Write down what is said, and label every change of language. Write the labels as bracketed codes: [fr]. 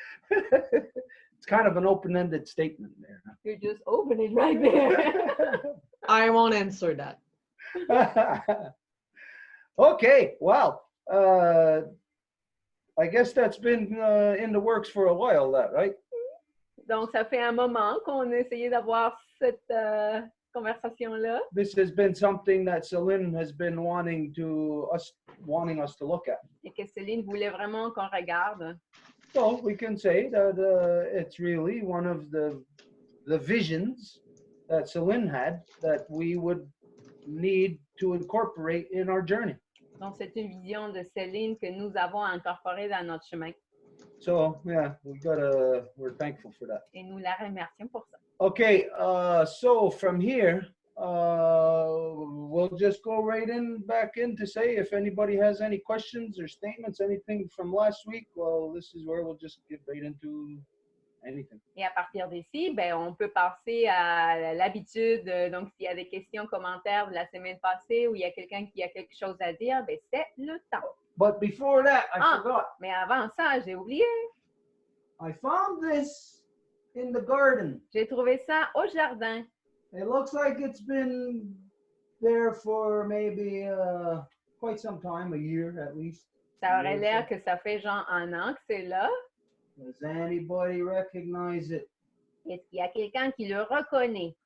[en] It's kind of an open-ended statement there. You just open it right there. I won't answer that. Okay, well, I guess that's been in the works for a while, that, right? [fr] Donc, ça fait un moment qu'on a essayé d'avoir cette conversation-là. [en] This has been something that Céline has been wanting us to look at. [fr] Et que Céline voulait vraiment qu'on regarde. [en] So we can say that it's really one of the visions that Céline had that we would need to incorporate in our journey. [fr] Donc, c'est une vision de Céline que nous avons incorporée dans notre chemin. [en] So yeah, we're thankful for that. [fr] Et nous la remercions pour ça. [en] Okay, so from here, we'll just go right back in to say if anybody has any questions or statements, anything from last week, well, this is where we'll just get right into anything. [fr] Et à partir d'ici, ben, on peut passer à l'habitude. Donc, s'il y a des questions, commentaires de la semaine passée ou il y a quelqu'un qui a quelque chose à dire, ben, c'est le temps. [en] But before that, I forgot. [fr] Mais avant ça, j'ai oublié. [en] I found this in the garden. [fr] J'ai trouvé ça au jardin. [en] It looks like it's been there for maybe quite some time, a year at least. [fr] Ça aurait l'air que ça fait genre 1 an que c'est là. [en] Does anybody recognize it? [fr] Est-ce qu'il y a quelqu'un qui le reconnaît?